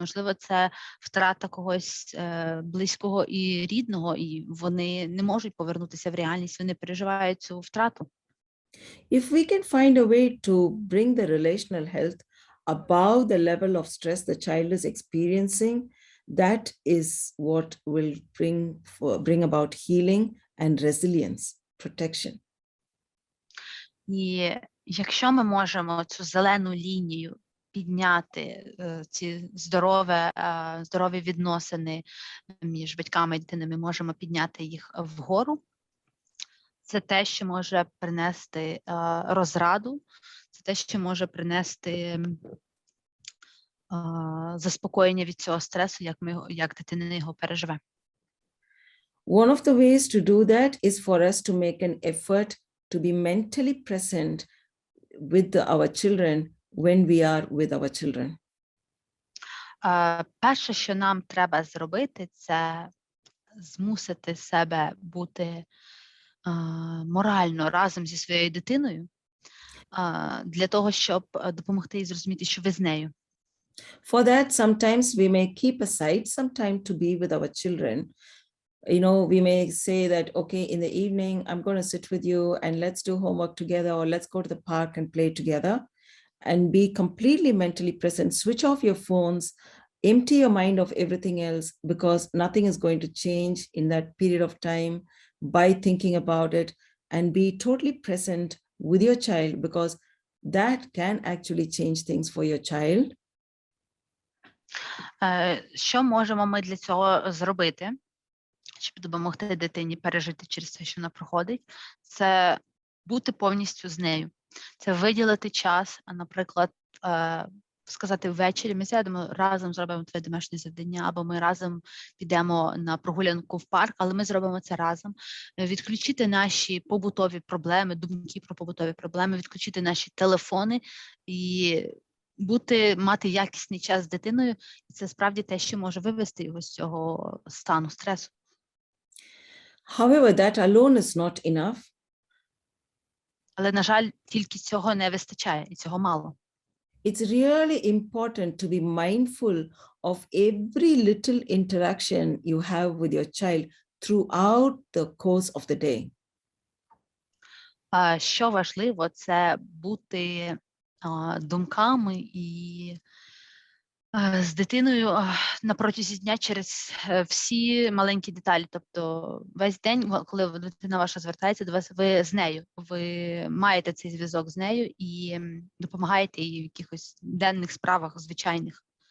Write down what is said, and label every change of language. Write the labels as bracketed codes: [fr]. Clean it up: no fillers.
[uk] Можливо, це втрата когось близького і рідного, і вони не можуть повернутися в реальність, вони переживають цю втрату. [en] If we can find a way to bring the relational health above the level of stress the child is experiencing, that is what will bring about healing and resilience, protection. [uk] І якщо ми можемо цю зелену лінію підняти, ці здорові відносини між батьками і дитиною, ми можемо підняти їх вгору, це те, що може принести розраду, це те, що може принести заспокоєння від цього стресу, як дитина його переживе. [en] One of the ways to do that is for us to make an effort to be mentally present with our children when we are with our children. [uk] Перше, що нам треба зробити, це змусити себе бути морально разом зі своєю дитиною, для того, щоб допомогти їй зрозуміти, що ви з нею. [en] For that, sometimes we may keep aside some time to be with our children. We may say that, okay, in the evening, I'm going to sit with you and let's do homework together, or let's go to the park and play together, and be completely mentally present. Switch off your phones, empty your mind of everything else, because nothing is going to change in that period of time by thinking about it, and be totally present with your child, because that can actually change things for your child. [uk] Що можемо ми для цього зробити, щоб допомогти дитині пережити через те, що вона проходить? Це бути повністю з нею. Це виділити час, наприклад, сказати ввечері, ми сядемо, разом зробимо твоє домашнє завдання, або ми разом підемо на прогулянку в парк, але ми зробимо це разом. Відключити наші побутові проблеми, думки про побутові проблеми, відключити наші телефони і мати якісний час з дитиною. І це справді те, що може вивести його з цього стану стресу. [en] However, that alone is not enough. [uk] Але, на жаль, тільки цього не вистачає, і цього мало. [en] It's really important to be mindful of every little interaction you have with your child throughout the course of the day. [uk] Що важливо, це бути думками і з дитиною на протязі дня через всі маленькі деталі. Тобто весь день, коли дитина ваша звертається до вас, ви з нею, ви маєте цей зв'язок з нею і допомагаєте їй в якихось денних справах звичайних.